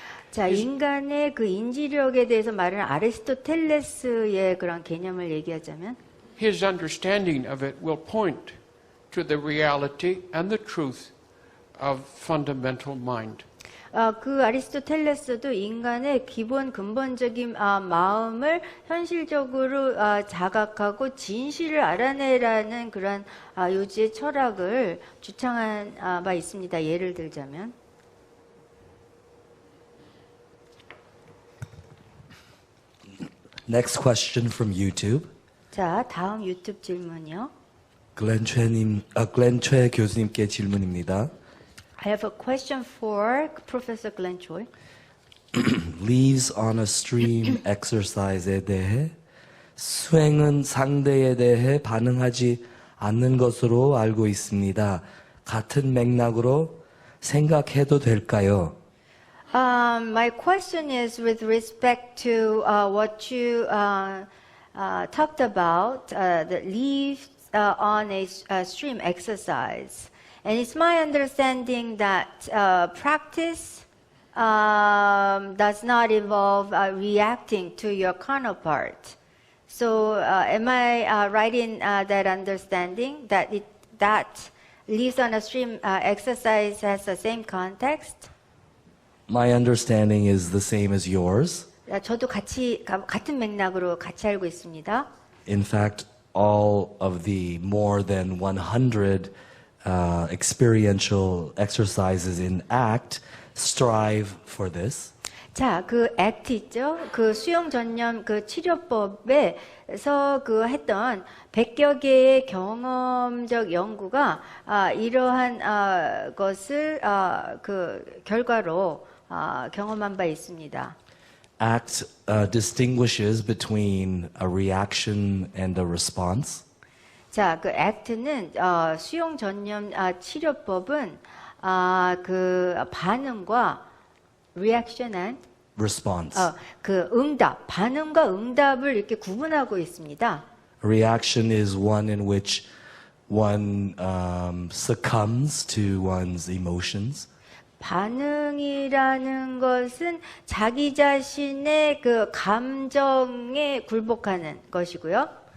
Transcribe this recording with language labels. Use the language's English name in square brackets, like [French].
[Korean] 자, 인간의 그 인지력에 대해서 말하는 아리스토텔레스의 그런 개념을 얘기하자면 [English] his understanding of it will point to the reality and the truth of fundamental mind. [Korean] 그 아리스토텔레스도 인간의 기본 근본적인 마음을 현실적으로 자각하고 진실을 알아내라는 그런 요지의 철학을 주창한 바 있습니다. 예를 들자면 [English] Next question from YouTube. [Korean] 자, 다음 유튜브 질문이요. 글렌최 교수님께 질문입니다. [English] I have a question for Professor Glenn Choi. Leaves on a stream exercise [Korean] 에 대해 수행은 상대에 대해 반응하지 않는 것으로 알고 있습니다. 같은 맥락으로 생각해도 될까요? [English] My question is with respect to what you talked about, the leaves on a stream exercise. And it's my understanding that practice does not involve reacting to your counterpart. So am I right in that understanding that that leaves on a stream exercise has the same context? My understanding is the same as yours. [Korean] 저도 같은 맥락으로 같이 알고 있습니다. [English] In fact, all of the more than 100 experiential exercises in ACT strive for this. [Korean] 자, 그 ACT 있죠? 그 수용 전념 그 치료법에서 그 했던 100여 개의 경험적 연구가 이러한 것을 그 결과로 경험한 바 있습니다. [English] ACT distinguishes between a reaction and a response. [Korean] 자, 그 ACT는 수용 전념 치료법은 그 반응과 [English] reaction and Response. [Korean] 그 응답, 반응과 응답을 이렇게 구분하고 있습니다. [English] Reaction is one in which one succumbs to one's emotions. [Korean] 반응이라는 것은 자기 자신의 그 감정에 굴복하는 것이고요.